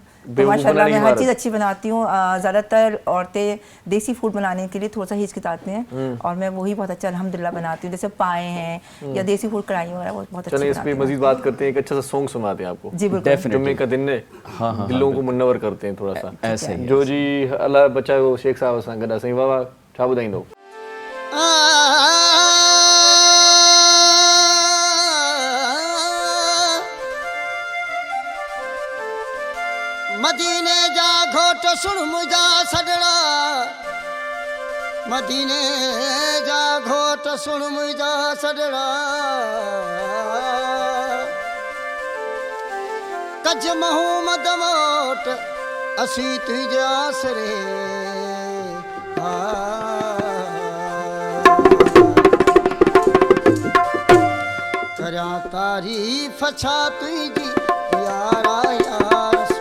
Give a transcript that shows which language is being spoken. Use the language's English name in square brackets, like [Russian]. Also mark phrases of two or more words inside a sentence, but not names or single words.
[Urdu] تو ماشاءاللہ میں ہر چیز اچھی بناتی ہوں۔ زیادہ تر عورتیں دیسی فوڈ بنانے کے لیے تھوڑا سا ہچکچاتی ہیں اور میں وہی بہت اچھا الحمدللہ بناتی ہوں. جیسے پائے ہیں یا دیسی فوڈ کڑاہی وغیرہ بہت اچھا. چلیے اس پہ مزید بات کرتے ہیں، ایک اچھا سا سانگ سناتے ہیں آپ کو. جی بالکل. جمعے کا دن ہے، دلوں کو منور کرتے ہیں تھوڑا سا ایسے ہی. [Sindhi] जो जी अल्लाह बचाओ शेख साहब असां गॾु सही वाह छा ॿुधाईंदो? मदीने जा घोट सुन मुझा सजड़ा, मदीने जा घोट सुन मुझा सजड़ा, कज महूमद मोट असी तुझे आसरे करा तारीफ छा तुझी यारा यार